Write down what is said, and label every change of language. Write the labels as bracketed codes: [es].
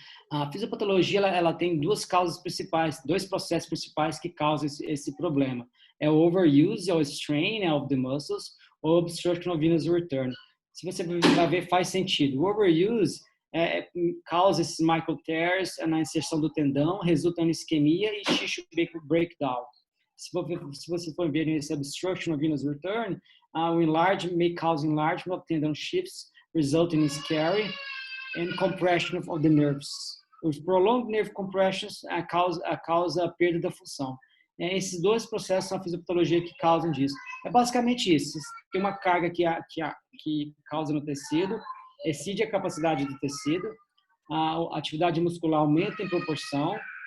[pt] A fisiopatologia, ela tem duas causas principais, dois processos principais que causam esse problema. [en] É o overuse, ou strain of the muscles, ou obstruction of venous return. [pt] Se você vai ver, faz sentido. O overuse causa esses [en] micro tears [pt] na inserção do tendão, resulta em isquemia e [en] tissue breakdown. [pt] Se você for ver esse [en] obstruction of venous return, o enlargement may cause enlargement of tendon shifts, resulting in scarring and compression of the nerves. [pt] Os [en] prolonged nerve compressions [pt] causa a perda da função. Esses dois processos são a fisiopatologia que causam disso. É basicamente isso. Tem uma carga que causa no tecido, excede a capacidade do tecido, a atividade muscular aumenta em proporção.